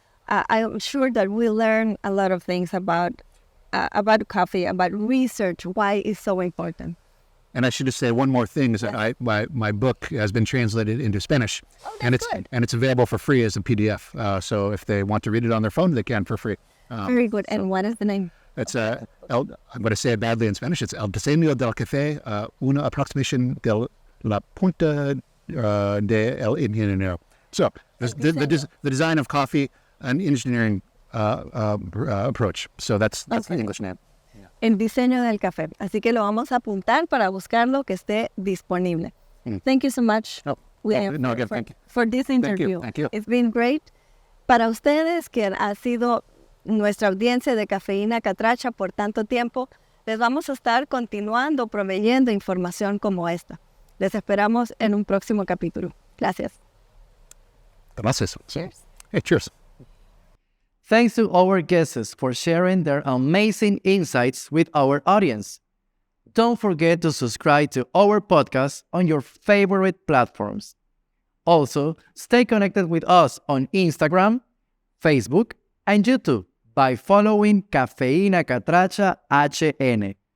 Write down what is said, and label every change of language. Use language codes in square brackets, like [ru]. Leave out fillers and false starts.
[en] I'm sure that we learn a lot of things about coffee, about research, why it's so important. And I should just say one more thing, is that my book has been translated into Spanish, and it's available for free as a PDF. So if they want to read it on their phone, they can for free. Very good. And what is the name? It's I'm going to say it badly in Spanish. [es] It's El Diseño del Café, una aproximación de la punta de el ingeniero. [en] So the design of coffee, an engineering approach. So that's the English name. [es] El diseño del café. Así que lo vamos a apuntar para buscarlo que esté disponible. [en] Thank you so much, William, for this interview. Thank you. It's been great. [es] Para ustedes, que ha sido nuestra audiencia de Cafeína Catracha por tanto tiempo, les vamos a estar continuando proveyendo información como esta. Les esperamos en un próximo capítulo. Gracias. Gracias. [en] Cheers. Hey, cheers. Thanks to our guests for sharing their amazing insights with our audience. Don't forget to subscribe to our podcast on your favorite platforms. Also, stay connected with us on Instagram, Facebook, and YouTube by following Cafeína Catracha HN.